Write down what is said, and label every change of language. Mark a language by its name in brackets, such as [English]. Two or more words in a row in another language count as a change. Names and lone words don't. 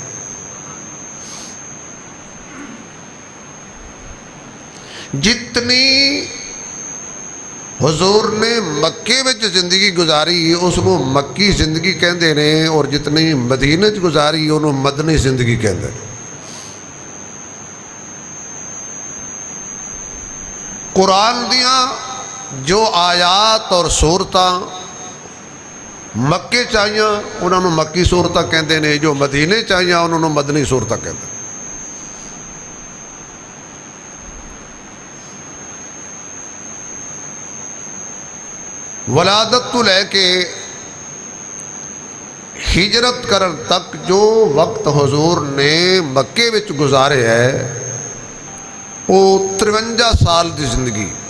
[Punjabi] جتنی حضور نے مکے وچ زندگی گزاری اس کو مکی زندگی کہندے نے اور جتنی مدینے وچ گزاری انہوں مدنی زندگی کہندے نے. قرآن دیاں جو آیات اور سورتاں مکے چاہیاں انہوں نے مکی سورتاں کہندے نے، جو مدینے چاہیاں انہوں نے مدنی سورتاں کہندے. ولادت تو لے کے ہجرت کرن تک جو وقت حضور نے مکے وچ گزارے ہے وہ 53 سال دی زندگی.